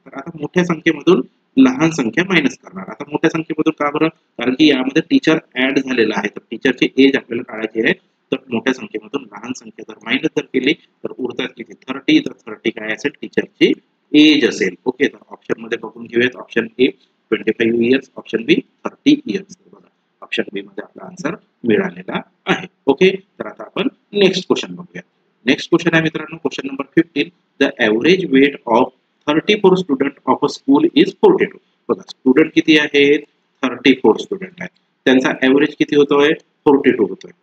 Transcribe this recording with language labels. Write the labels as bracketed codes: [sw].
[mr] तर आता मोठ्या संख्येमधून लहान संख्या मायनस करणार. आता मोठ्या संख्येमधून का बरं, कारण की यामध्ये टीचर ऍड झालेला आहे, तर टीचरची एज आपल्याला काढायची आहे. तर मोठ्या संख्येमधून लहान संख्या जर मायनस जर केली तर उरतात किती, 30. तर 30 काय असेल, टीचरची एज असेल. ओके, तर ऑप्शन मध्ये बघून घेऊयात. Option A 25 years, option B 30 years. बघा, ऑप्शन बी मध्ये आपला आन्सर मिळालेला आहे. ओके, तर आता आपण नेक्स्ट क्वेश्चन बघूया. नेक्स्ट क्वेश्चन आहे मित्रांनो, question number 15. [en] The average weight of 34 student of a school is 42. [mr] बघा, स्टुडंट किती आहेत, 34 स्टुडंट आहेत. त्यांचा एव्हरेज किती होतोय, 42 होतोय.